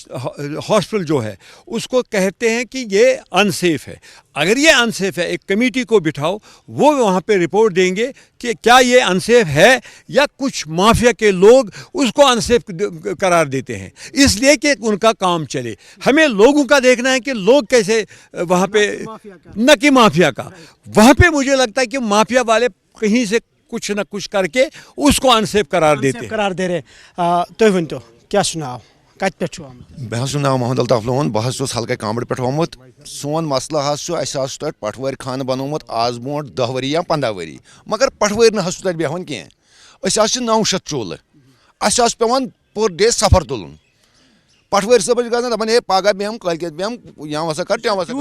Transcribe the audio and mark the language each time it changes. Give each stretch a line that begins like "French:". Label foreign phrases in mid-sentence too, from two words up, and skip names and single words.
Urdu: ہاسپٹل جو ہے اس کو کہتے ہیں کہ یہ انسیف ہے اگر یہ انسیف ہے ایک کمیٹی کو بٹھاؤ وہ وہاں پہ رپورٹ دیں گے کہ کیا یہ انسیف ہے یا کچھ مافیا کے لوگ اس کو انسیف قرار دیتے ہیں اس لیے کہ ان کا کام چلے ہمیں لوگوں کا دیکھنا ہے کہ لوگ کیسے وہاں پہ نہ کہ مافیا کا وہاں پہ مجھے لگتا ہے کہ مافیا والے کہیں سے کچھ نہ کچھ کر کے اس کو انسیف قرار دیتے ہیں قرار دے رہے
Kashmiri: تُہۍ ؤنۍتو کیٛاہ چھُ ناو کتہِ پٮ۪ٹھ چھُو آمُت مےٚ حظ چھُ ناو محمد الطاف لون بہٕ حظ چھُس ہلکے کامرٕ پٮ۪ٹھ آمُت سون مسلہٕ حظ چھُ اَسہِ حظ چھُ تَتہِ پٹھوٲرۍ خانہٕ بنومُت آز برونٛٹھ 10 ؤری یا 15 ؤری مگر پٹھوٲرۍ نہ حظ چھُ تَتہِ بیٚہوان کینٛہہ أسۍ حظ چھِ 900 چوٗلہٕ اَسہِ حظ چھُ پٮ۪وان پٔر ڈے سفر تُلُن پٹھوٲرۍ صٲبَس چھِ گژھان دَپان ہے پگاہ بیٚہم کٲلکٮ۪تھ بیٚہم یا ہسا کر ٹٮ۪م ہسا